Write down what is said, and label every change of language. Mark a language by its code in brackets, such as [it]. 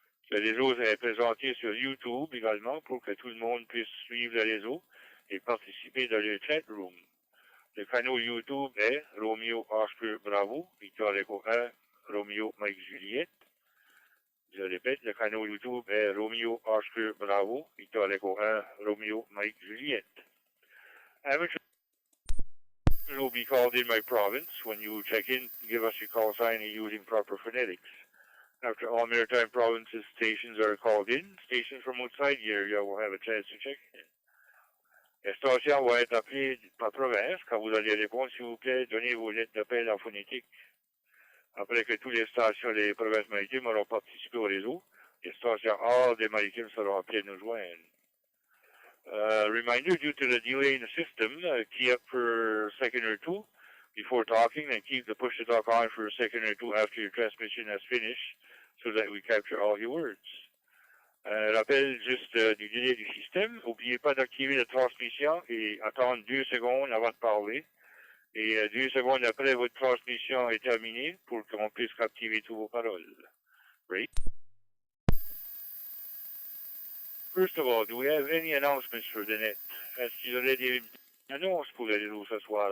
[fr] Ce réseau est présenté sur YouTube également pour que tout le monde puisse suivre le réseau et participer dans le chat room. Le canal YouTube est Romeo Oscar Bravo, Victor Echo 1, Romeo Mike Juliet. Je répète, le canal YouTube est Romeo Oscar Bravo, Victor Echo 1, Romeo Mike Juliet. [en] Amateurs will be called in my province. When you check in, give us your call sign using proper phonetics. After all maritime provinces stations are called in, stations from outside the area will have a chance to check in. [fr] Les stations vont être appelées par province. Quand vous allez répondre, s'il vous plaît, donnez vos lettres d'appel en phonétique. Après que toutes les stations des provinces maritimes auront participé au réseau, les stations hors des maritimes seront appelées à nous joindre. [en] Reminder, due to the delay in the system, key up for a second or two before talking, and keep the push-to-talk on for a second or two after your transmission has finished, so that we capture all your words. [fr] Rappel juste du délai du système. N'oubliez pas d'activer la transmission et attendre 2 secondes avant de parler. Et 2 secondes après votre transmission est terminée pour qu'on puisse captiver toutes vos paroles. [en] Right? First of all, do we have any announcements for the net? [fr] Est-ce qu'il y aurait des annonces pour le réseau ce soir?